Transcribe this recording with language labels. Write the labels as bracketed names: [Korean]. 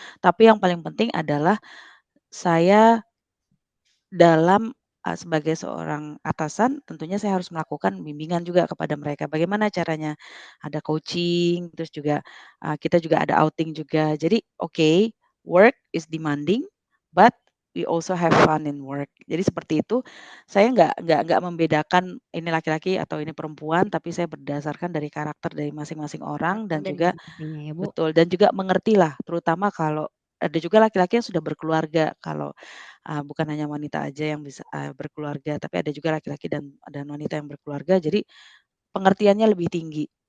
[Indonesian] Tapi yang paling penting adalah saya sebagai seorang atasan tentunya saya harus melakukan bimbingan juga kepada mereka. Bagaimana caranya? Ada coaching, terus juga, kita juga ada outing juga. Jadi oke, [English] work is demanding, but we also have fun in work. [Indonesian] Jadi seperti itu, saya nggak membedakan ini laki-laki atau ini perempuan, tapi saya berdasarkan dari karakter dari masing-masing orang dan dan juga chemistry-nya ya, Bu. betul, dan juga mengertilah, terutama kalau ada juga laki-laki yang sudah berkeluarga, kalau bukan hanya wanita aja yang bisa, berkeluarga, tapi ada juga laki-laki dan wanita yang berkeluarga, jadi pengertiannya lebih tinggi.